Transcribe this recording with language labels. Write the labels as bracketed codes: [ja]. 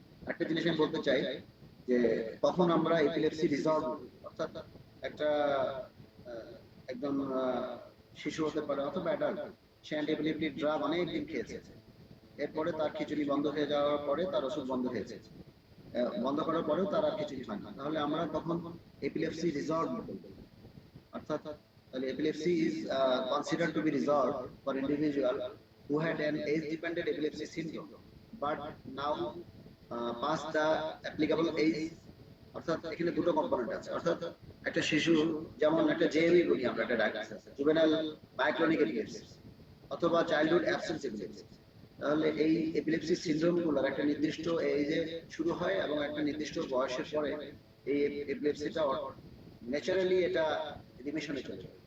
[bn] একটা জিনিস আমি বলতে চাই যে কখন আমরা এপিলেপসি রিজলভ, অর্থাৎ একটা একজন শিশু হতে পারে অথবা অ্যাডাল্ট, সে অ্যান্টিএপিলেপটিক ড্রাগ অনেক দিন খেয়েছে, এরপরে তার খিচুড়ি বন্ধ হয়ে যাওয়ার পরে তার ওষুধ বন্ধ হয়েছে, বন্ধ করার পরেও তার আর খিচুড়ি হয় না, তাহলে আমরা তখন এপিলেপসি রিজলভ বলবো। অর্থাৎ তাহলে [en] epilepsy is considered to be resolved for individual who had an age-dependent epilepsy syndrome, but now past the applicable age. [bn] অর্থাৎ এখানে দুটো কম্পোনেন্ট আছে। অর্থাৎ একটা শিশু, যেমন একটা জেএমই বলি আমরা, একটা ডায়াগনোসিস জুভেনাইল মায়োক্লনিক এপিলেপসি অথবা চাইল্ডহুড অ্যাবসেন্স এপিলেপসি। তাহলে এই এপিলেপসি সিনড্রোমগুলোর একটা নির্দিষ্ট এজে শুরু হয় এবং একটা নির্দিষ্ট বয়সের পরে এই এপিলেপসিটা ন্যাচারালি এটা রিমিশনে চলে যায়।